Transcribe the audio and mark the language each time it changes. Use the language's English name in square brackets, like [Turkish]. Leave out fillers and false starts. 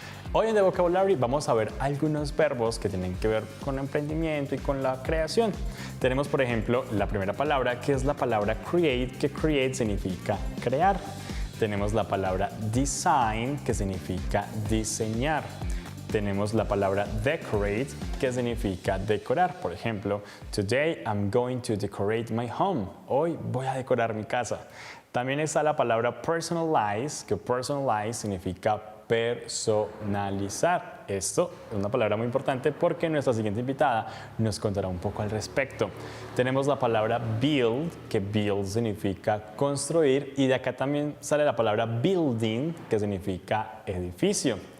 [Spanish] Hoy en The Vocabulary vamos a ver algunos verbos que tienen que ver con emprendimiento y con la creación. Tenemos, por ejemplo, la primera palabra, que es la palabra create, que create significa crear. Tenemos la palabra design, que significa diseñar. Tenemos la palabra decorate, que significa decorar. Por ejemplo, [English] today I'm going to decorate my home. [Spanish] Hoy voy a decorar mi casa. También está la palabra personalize, que personalize significa personalizar. Esto es una palabra muy importante porque nuestra siguiente invitada nos contará un poco al respecto. Tenemos la palabra build, que build significa construir, y de acá también sale la palabra building, que significa edificio.